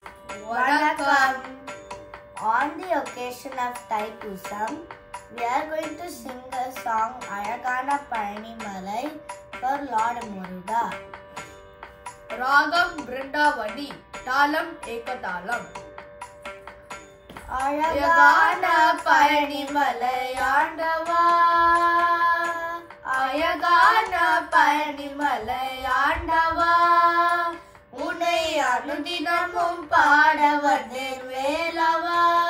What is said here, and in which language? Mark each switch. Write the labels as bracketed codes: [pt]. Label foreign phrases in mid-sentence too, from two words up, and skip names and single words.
[en] Vanakkam. On the occasion of Thaipusam, we are going to sing a song Ayagana Palanimalai for Lord Muruga. Ragam Vrindavani, Talam Ekatalam. [ta] அய்யகான பழனிமலை ஆண்டவா, அய்யகான பழனிமலை ஆண்டவா, உனை அனுதினமும் பாடவாடின் வேலவா,